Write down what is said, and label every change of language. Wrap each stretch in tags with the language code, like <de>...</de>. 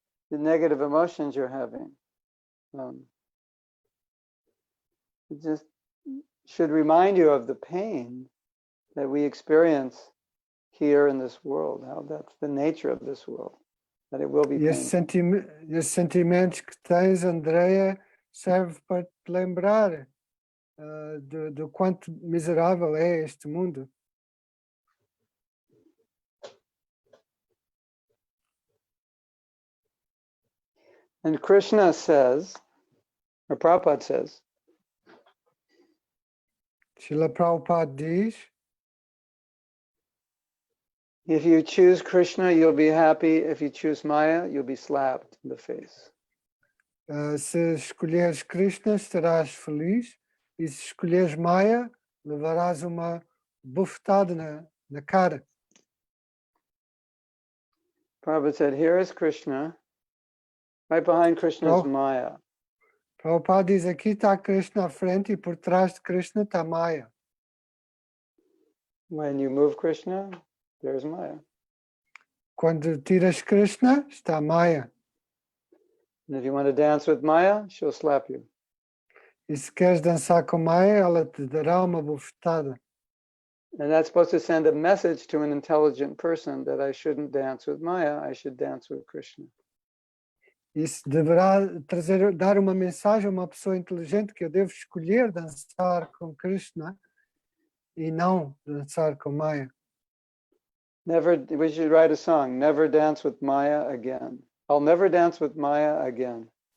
<en>The negative emotions you're having, it just should remind you of the pain that we experience here in this world, how that's the nature of this world, that it will be</en> <pt>E esses</pt> <en>painful.</en> <pt>sentimentos que tens, Andrea, serve para te lembrar do quanto miserável é este mundo.</pt> <en>And Krishna says, or Prabhupada says,</en> <pt>Srila Prabhupada diz,</pt> <en>if you choose Krishna, you'll be happy. If you choose Maya, you'll be slapped in the face.</en> <pt>se escolheres Krishna, estarás feliz, e se escolheres Maya, levarás uma bufetada na cara.</pt> <en>Prabhupada said, here is Krishna. Right behind Krishna is Oh. Maya.</en> <pt>Prabhupada diz, aqui está Krishna à frente e por trás de Krishna está Maya.</pt> <en>When you move Krishna, there's Maya.</en> <pt>Quando tiras Krishna, está Maya.</pt> <en>And if you want to dance with Maya, she'll slap you.</en> <pt>E se queres dançar com Maya, ela te dará uma bufetada.</pt> <en>And that's supposed to send a message to an intelligent person that I shouldn't dance with Maya, I should dance with Krishna.</en> <pt>Isso deverá dar uma mensagem a uma pessoa inteligente que eu devo escolher dançar com Krishna e não dançar com Maya.</pt> <en>We should write a song, Never Dance with Maya Again. I'll never dance with Maya again.</en>